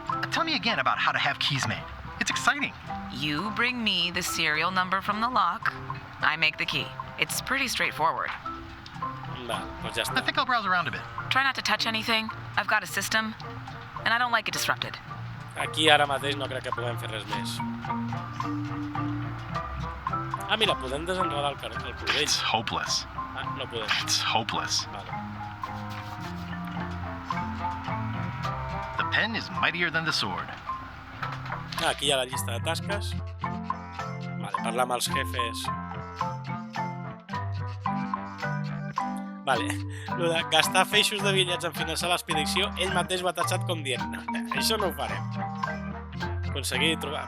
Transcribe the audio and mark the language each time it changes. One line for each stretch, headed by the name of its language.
English: Tell me again about how to have keys made. It's exciting. You bring me the serial number from the lock, I make the key. It's pretty straightforward.
Catalan: Va, doncs ja
English: I
Catalan: està.
English: think I'll browse around a bit. Try not to touch anything. I've got a system, and I don't like it disrupted.
Catalan: Aquí ara mateix no crec que puguem fer res més. Ah, mira, podem desenredar el cordell.
English: It's hopeless.
Catalan: Ah, no podem.
English: It's hopeless.
Catalan: Vale.
English: The pen is mightier than the sword.
Catalan: Ah, aquí hi ha la llista de tasques. Vale, parlar amb els jefes. Vale, lo de gastar feixos de bitllets en finançar l'expedició, ell mateix ho ha tatxat com dient no, això no ho farem. Aconseguir trobar...